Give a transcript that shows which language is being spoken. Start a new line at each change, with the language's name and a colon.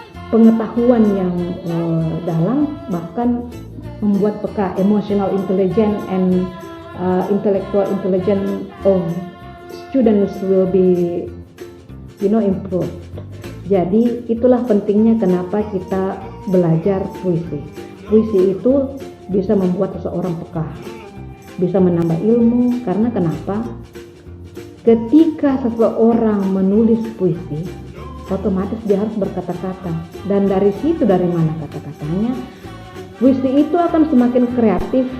Indonesian: pengetahuan yang dalam, bahkan membuat peka.
English: Emotional intelligence and intellectual intelligence of students will be improved.
Indonesian: Jadi itulah pentingnya kenapa kita belajar puisi. Puisi itu bisa membuat seseorang peka, bisa menambah ilmu. Karena kenapa? Ketika seseorang menulis puisi, otomatis dia harus berkata-kata. Dan dari situ, dari mana kata-katanya, puisi itu akan semakin kreatif.